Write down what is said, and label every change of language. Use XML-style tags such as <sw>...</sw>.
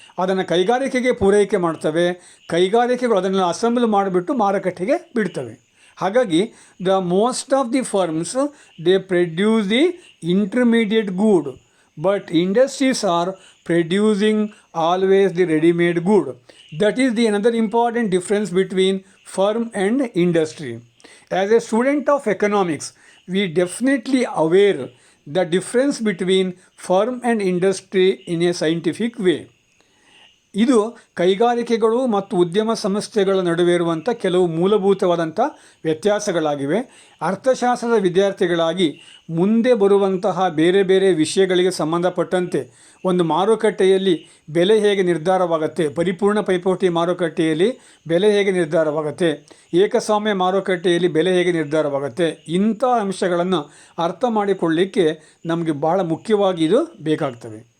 <kn>ಅದನ್ನು ಕೈಗಾರಿಕೆಗೆ ಪೂರೈಕೆ ಮಾಡ್ತವೆ. ಕೈಗಾರಿಕೆಗಳು ಅದನ್ನು ಅಸೆಂಬಲ್ ಮಾಡಿಬಿಟ್ಟು ಮಾರುಕಟ್ಟೆಗೆ ಬಿಡ್ತವೆ. ಹಾಗಾಗಿ</kn> <en>Most of the firms they produce the intermediate good, but industries are producing always the ready-made good. That is the another important difference between firm and industry. As a student of economics, we definitely aware the difference between firm and industry in a scientific way.</en> <kn>ಇದು ಕೈಗಾರಿಕೆಗಳು ಮತ್ತು ಉದ್ಯಮ ಸಂಸ್ಥೆಗಳ ನಡುವೆ ಇರುವಂಥ ಕೆಲವು ಮೂಲಭೂತವಾದಂಥ ವ್ಯತ್ಯಾಸಗಳಾಗಿವೆ. ಅರ್ಥಶಾಸ್ತ್ರದ ವಿದ್ಯಾರ್ಥಿಗಳಾಗಿ ಮುಂದೆ ಬರುವಂತಹ ಬೇರೆ ಬೇರೆ ವಿಷಯಗಳಿಗೆ ಸಂಬಂಧಪಟ್ಟಂತೆ ಒಂದು ಮಾರುಕಟ್ಟೆಯಲ್ಲಿ ಬೆಲೆ ಹೇಗೆ ನಿರ್ಧಾರವಾಗುತ್ತೆ, ಪರಿಪೂರ್ಣ ಪೈಪೋಟಿ ಮಾರುಕಟ್ಟೆಯಲ್ಲಿ ಬೆಲೆ ಹೇಗೆ ನಿರ್ಧಾರವಾಗುತ್ತೆ, ಏಕಸ್ವಾಮ್ಯ ಮಾರುಕಟ್ಟೆಯಲ್ಲಿ ಬೆಲೆ ಹೇಗೆ ನಿರ್ಧಾರವಾಗುತ್ತೆ, ಇಂಥ ಅಂಶಗಳನ್ನು ಅರ್ಥ ಮಾಡಿಕೊಳ್ಳಲಿಕ್ಕೆ ನಮಗೆ ಭಾಳ ಮುಖ್ಯವಾಗಿ ಇದು ಬೇಕಾಗ್ತವೆ.</kn>